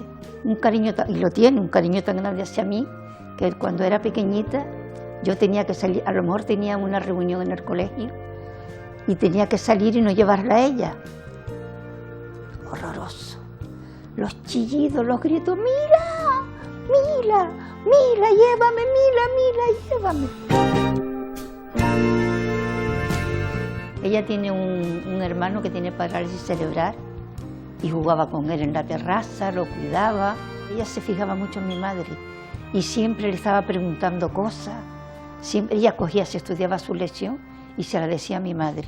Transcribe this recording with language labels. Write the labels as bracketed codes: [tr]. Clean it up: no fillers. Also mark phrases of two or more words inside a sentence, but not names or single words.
[es] Un cariño, y lo tiene, un cariño tan grande hacia mí, que cuando era pequeñita yo tenía que salir, a lo mejor tenía una reunión en el colegio y tenía que salir y no llevarla a ella. Horroroso. Los chillidos, los gritos, ¡Mila! ¡Mila! ¡Mila, llévame! ¡Mila, Mila, llévame! Ella tiene un hermano que tiene parálisis cerebral y jugaba con él en la terraza, lo cuidaba. Ella se fijaba mucho en mi madre y siempre le estaba preguntando cosas. Siempre, ella cogía, se estudiaba su lección y se la decía a mi madre.